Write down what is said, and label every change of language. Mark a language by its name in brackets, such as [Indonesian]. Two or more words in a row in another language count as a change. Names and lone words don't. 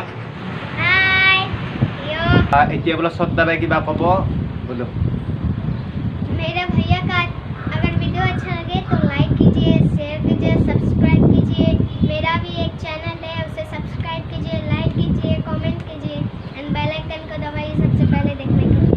[English] hi yo [Assamese] এতিয়া बोला Sadab কিবা ক'ব बोलो [Hindi] मेरा भैया का अगर वीडियो अच्छा लगे तो लाइक कीजिए शेयर कीजिए सब्सक्राइब कीजिए मेरा भी एक चैनल है उसे सब्सक्राइब कीजिए लाइक कीजिए कमेंट कीजिए [English] and bell icon [Hindi] को दबाइए सबसे पहले देखने के लिए